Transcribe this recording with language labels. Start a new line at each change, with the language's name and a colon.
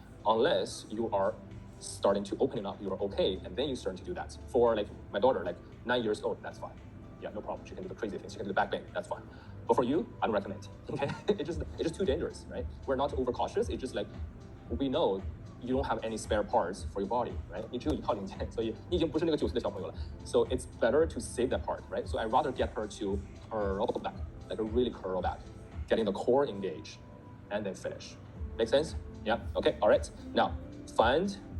English: Unless you are starting to open it up, you're okay, and then you start to do that. For my daughter, 9 years old, that's fine. Yeah, no problem. She can do the crazy things. She can do the back bend, that's fine. But for you, I don't recommend. Okay, it's just too dangerous, right? We're not overcautious. It's just we know you don't have any spare parts for your body, right?
Chinese: 你只有一套零件，所以你已经不是那个9岁的小朋友了。
English: So it's better to save that part, right? So I'd rather get her to curl back, like a really curl back, getting the core engaged, and then finish. Make sense? Yeah. Okay. All right. Now find